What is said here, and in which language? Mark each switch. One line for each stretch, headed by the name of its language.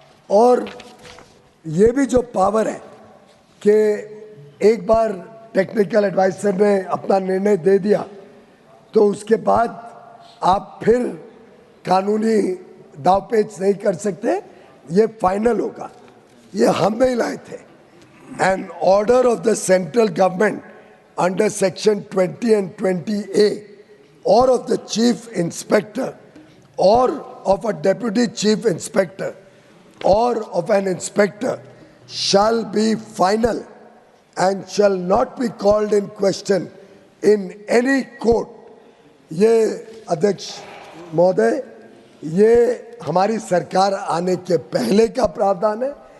Hindi: और ये भी जो पावर है कि एक बार टेक्निकल एडवाइजर ने अपना निर्णय दे दिया तो उसके बाद आप फिर कानूनी दावपेच नहीं कर सकते, ये फाइनल होगा। ये हम नहीं लाए थे।
English: An order of the central government under section 20 and 20A or of the chief inspector or of a deputy chief inspector or of an inspector shall be final and shall not be called in question in any court.
Hindi: ये अध्यक्ष महोदय, ये हमारी सरकार आने के पहले का प्रावधान है।